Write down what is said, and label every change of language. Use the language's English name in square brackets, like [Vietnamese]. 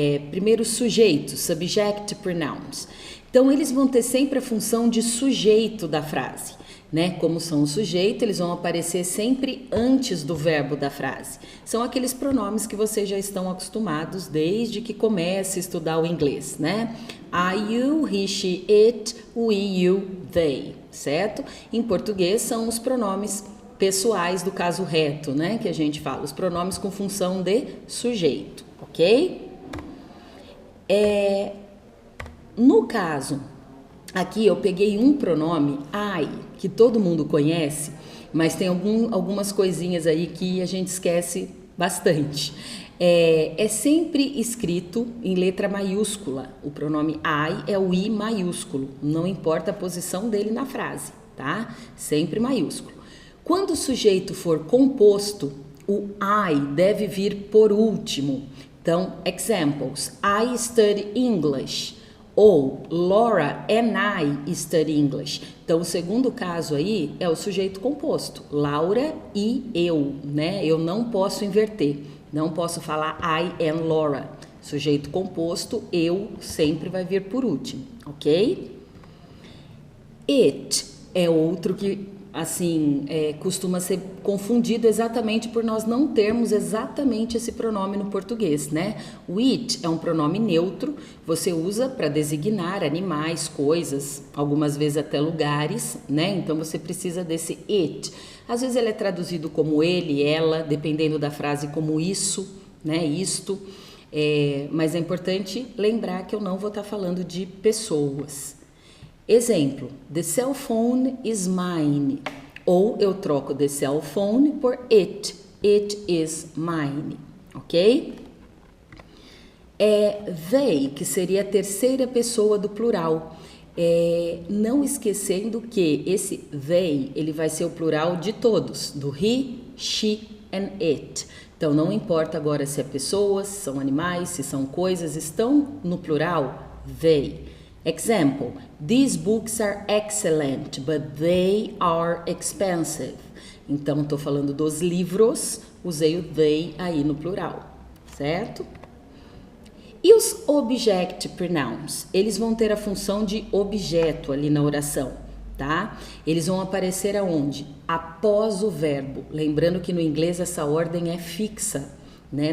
[Portuguese] Primeiro, sujeitos, [English] subject pronouns. [Portuguese] Então, eles vão ter sempre a função de sujeito da frase, né? Como são o sujeito, eles vão aparecer sempre antes do verbo da frase. São aqueles pronomes que vocês já estão acostumados desde que comece a estudar o inglês, né? [English] I, you, he, she, it, we, you, they, certo? [Portuguese] Em português são os pronomes pessoais do caso reto, né, que a gente fala, os pronomes com função de sujeito, ok? No caso, aqui eu peguei um pronome, I, que todo mundo conhece, mas tem algumas coisinhas aí que a gente esquece bastante. É sempre escrito em letra maiúscula, o pronome I é o I maiúsculo, não importa a posição dele na frase, tá? Sempre maiúsculo. Quando o sujeito for composto, o I deve vir por último. [English] Então, examples, I study English, ou Laura and I study English. [Portuguese] Então, o segundo caso aí é o sujeito composto, Laura e eu, né? Eu não posso inverter, não posso falar [English] I and Laura. [Portuguese] Sujeito composto, eu sempre vai vir por último, ok? It é outro que costuma ser confundido exatamente por nós não termos exatamente esse pronome no português, né? O it é um pronome neutro, você usa para designar animais, coisas, algumas vezes até lugares, né? Então você precisa desse it. Às vezes ele é traduzido como ele, ela, dependendo da frase, como isso, né? Isto. Mas é importante lembrar que eu não vou estar falando de pessoas. [English] Exemplo, the cell phone is mine. [Portuguese] Ou eu troco [English] the cell phone por it. It is mine, ok? [Portuguese] They, que seria a terceira pessoa do plural. Não esquecendo que esse they, ele vai ser o plural de todos, do [English] he, she and it. [Portuguese] Então, não importa agora se é pessoas, se são animais, se são coisas, estão no plural, they. [English] Example, these books are excellent, but they are expensive. [Portuguese] Então, estou falando dos livros, usei o they aí no plural, certo? E os object pronouns? Eles vão ter a função de objeto ali na oração, tá? Eles vão aparecer aonde? Após o verbo. Lembrando que no inglês essa ordem é fixa, né?